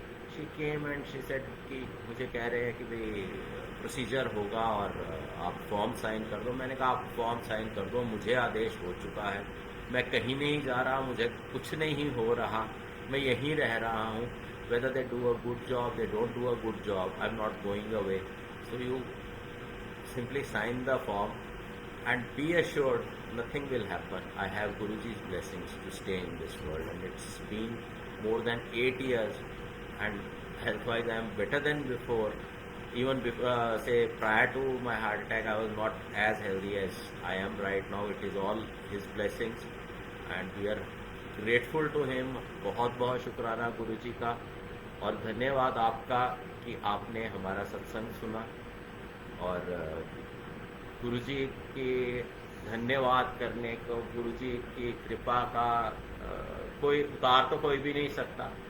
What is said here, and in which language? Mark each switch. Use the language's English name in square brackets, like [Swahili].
[English] she came and she said [Hindi] कि मुझे कह रहे हैं कि भाई प्रोसीजर होगा और आप फॉर्म साइन कर दो। मैंने कहा आप फॉर्म साइन कर दो, मुझे आदेश हो चुका है, मैं कहीं नहीं जा रहा, मुझे कुछ नहीं हो रहा, मैं यहीं रह रहा हूँ। [English] Whether they do a good job, they don't do a good job, I am not going away, so you simply sign the form and be assured nothing will happen. I have Guruji's blessings to stay in this world, and it's been more than 8 years, and health-wise I am better than before. Even before, say prior to my heart attack, I was not as healthy as I am right now. It is all His blessings, and we are grateful to Him. [Hindi] बहुत बहुत शुक्राना गुरुजी का, और धन्यवाद आपका कि आपने हमारा सत्संग सुना। और गुरुजी की धन्यवाद करने को, गुरुजी की कृपा का कोई उतार तो कोई भी नहीं सकता।